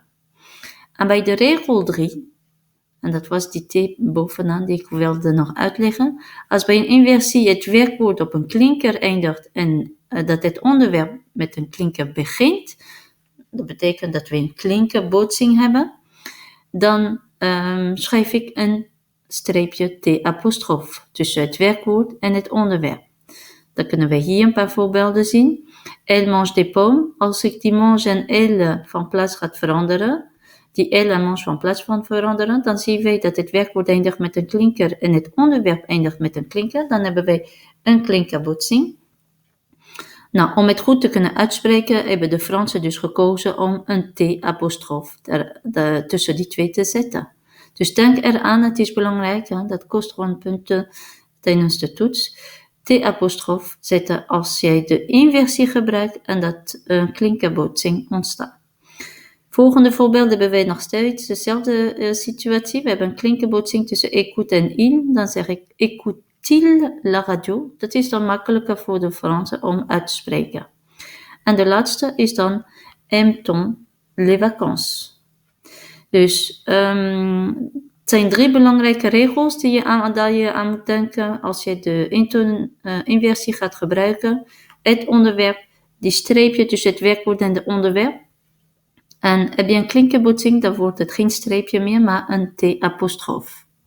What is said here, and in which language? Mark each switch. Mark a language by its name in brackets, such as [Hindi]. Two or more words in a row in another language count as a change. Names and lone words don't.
[Dutch] En bij de regel 3, en dat was die T bovenaan die ik wilde nog uitleggen, als bij een inversie het werkwoord op een klinker eindigt en dat het onderwerp met een klinker begint, dat betekent dat we een klinkerbotsing hebben, dan schrijf ik een streepje T-apostrof tussen het werkwoord en het onderwerp. Dan kunnen we hier een paar voorbeelden zien. [French] Elle mange des pommes. [Dutch] Als ik die mange en elle van plaats gaat veranderen, die elle en mange van plaats van veranderen, dan zien we dat het werkwoord eindigt met een klinker en het onderwerp eindigt met een klinker. Dan hebben wij een klinkerbotsing. Nou, om het goed te kunnen uitspreken, hebben de Fransen dus gekozen om een T-apostrof tussen die 2 te zetten. Dus denk eraan, het is belangrijk, dat kost gewoon punten tijdens de toets. T-apostrof zetten als jij de inversie gebruikt en dat een klinkerbotsing ontstaat. Volgende voorbeeld hebben wij nog steeds dezelfde situatie. We hebben een klinkerbotsing tussen écoute en il. Dan zeg ik [French] écoute-t-il la radio. [Dutch] Dat is dan makkelijker voor de Fransen om uit te spreken. En de laatste is dan [French] aime-t-on les vacances. [Dutch] Dus het zijn 3 belangrijke regels die je aan moet denken als je de inversie gaat gebruiken. Het onderwerp, die streepje tussen het werkwoord en het onderwerp. En heb je een klinkerbotsing, dan wordt het geen streepje meer, maar een T-apostrof.